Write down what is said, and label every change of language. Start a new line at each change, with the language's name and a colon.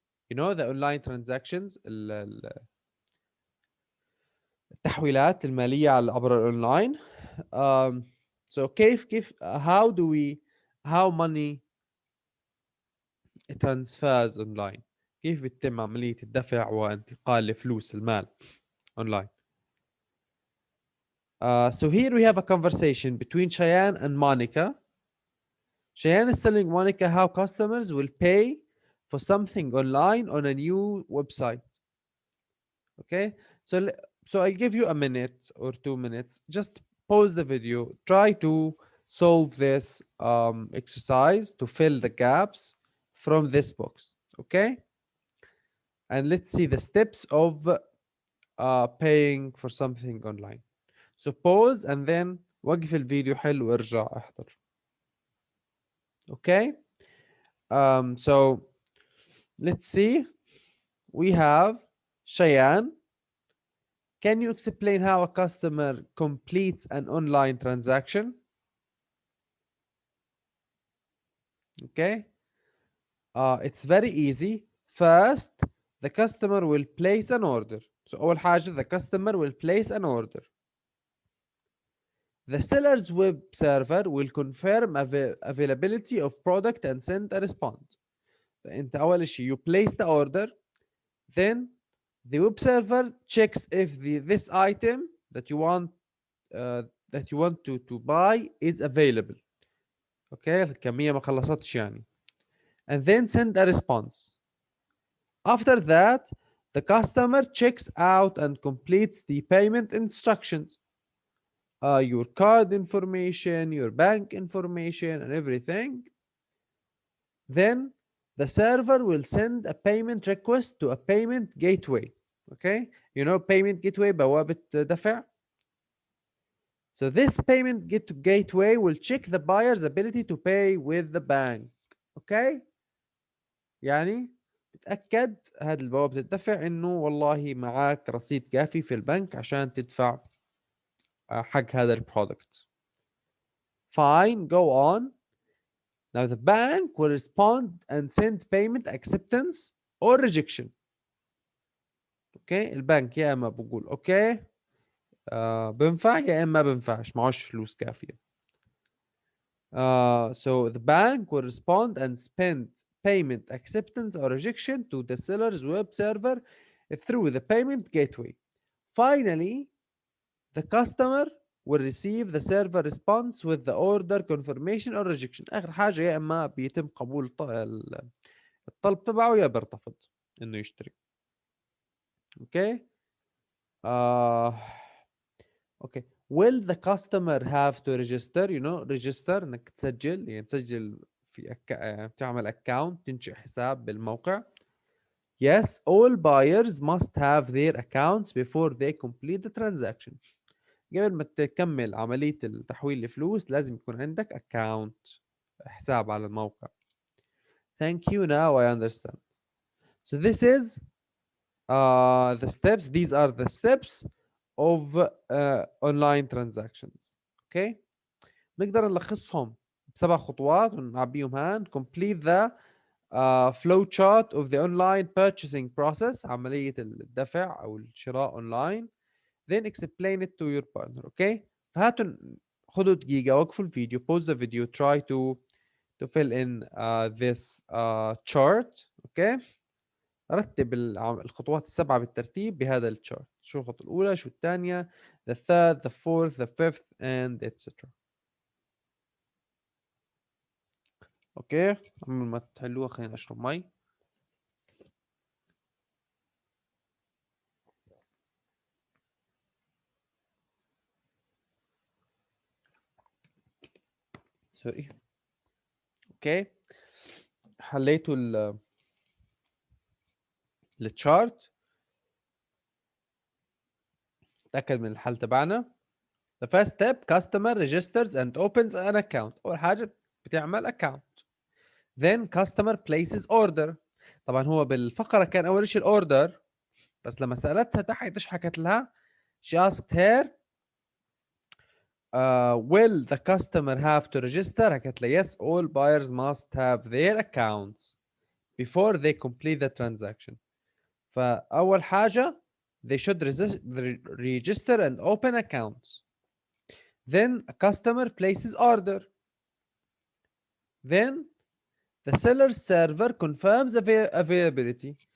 English: The online transactions,
Arabic: التحويلات المالية عبر الأونلاين.
English: So
Arabic: كيف
English: how money transfers online.
Arabic: كيف بتتم عملية الدفع وانتقال الفلوس المال online.
English: So here we have a conversation between Cheyenne and Monica. Cheyenne is telling Monica how customers will pay for something online on a new website. Okay, so I'll give you a minute or 2 minutes. Just pause the video. Try to solve this exercise to fill the gaps from this box. Okay, and let's see the steps of paying for something online. So pause and then
Arabic: وقف الفيديو حل وارجع احضر.
English: Okay, so let's see. we have Cheyenne. Can you explain how a customer completes an online transaction? Okay, it's very easy. First, the customer will place an order. So
Arabic: أول حاجة
English: the customer will place an order. The seller's web server will confirm availability of product and send a response.
Arabic: فأنت أول شيء
English: you place the order, then the web server checks if this item that you want uh, to buy is available.
Arabic: Okay, الكمية ما خلصتش يعني.
English: And then send a response. After that, the customer checks out and completes the payment instructions. Your card information, your bank information, and everything. Then the server will send a payment request to a payment gateway. Okay, you know payment gateway
Arabic: بوابة دفع.
English: So this payment gateway will check the buyer's ability to pay with the bank.
Arabic: Okay, يعني بتأكد هذه البوابة الدفع انه والله معك رصيد كافي في البنك عشان تدفع حق هذا البرودكت.
English: Fine, go on. Now the bank will respond and send payment acceptance or rejection.
Arabic: اوكي البنك يا اما بقول اوكي بنفع يا اما بنفعش معوش فلوس كافيه.
English: So the bank will respond and send payment acceptance or rejection to the seller's web server through the payment gateway. Finally, the customer will receive the server response with the order confirmation or rejection.
Arabic: آخر حاجة يا إما بيتم قبول الطلب تبعه يا بيرتفض إنه يشتري.
English: Okay. Uh, okay. Will the customer have to register? You know, register
Arabic: إنك تسجل يعني تسجل في تعمل account تنشئ حساب بالموقع.
English: Yes, all buyers must have their accounts before they complete the transaction.
Arabic: قبل ما تكمل عملية التحويل الفلوس لازم يكون عندك account حساب على الموقع.
English: Thank you, now I understand. So this is the steps. These are the steps of online transactions.
Arabic: Okay, نقدر نلخصهم بسبع خطوات ونعبيهم هان.
English: Complete the flow chart of the online purchasing process،
Arabic: عملية الدفع أو الشراء
English: online. Then explain it to your partner. Okay,
Arabic: فهاتوا خدوا دقيقة وقفوا الفيديو
English: pause the video try to fill in this chart.
Arabic: Okay, رتب الخطوات السبعة بالترتيب بهذا الشارت. شو الخطوة الأولى شو الثانية
English: the third the fourth the fifth and etc.
Arabic: اوكي قبل ما تحلوها خلينا اشرب مي. سوري. اوكي حليتوا التشارت تأكد من الحل تبعنا.
English: the first step customer registers and opens an account.
Arabic: أول حاجة بتعمل account.
English: then customer places order.
Arabic: طبعا هو بالفقرة كان أول شيء الأوردر بس لما سألتها تحت إيش حكت لها
English: she asked her will the customer have to register.
Arabic: حكت لها
English: yes all buyers must have their accounts before they complete the transaction.
Arabic: فأول حاجة
English: they should register and open accounts. Then a customer places order. Then the seller server confirms availability.